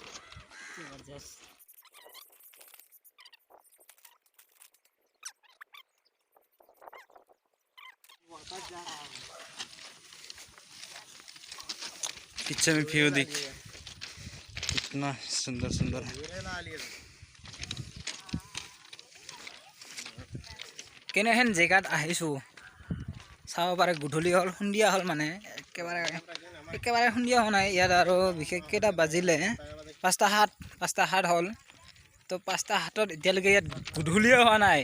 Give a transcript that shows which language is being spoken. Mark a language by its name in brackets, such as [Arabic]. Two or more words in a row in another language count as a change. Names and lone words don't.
[Hindi] जबरदस्त। वापस जा रहा है। पीछे में व्यू देख कितना सुंदर सुंदर है। [Assamese] কেনেহেন জেগাত আহিছোঁ চাব পাৰে। গধূলি হ'ল, সন্ধিয়া হ'ল, মানে একেবাৰে সন্ধিয়া হোৱা নাই ইয়াত। আৰু বিশেষ কেইটা বাজিলে 5:07 হ'ল। তো 5:07 এতিয়ালৈকে ইয়াত গধূলিয়ে হোৱা নাই।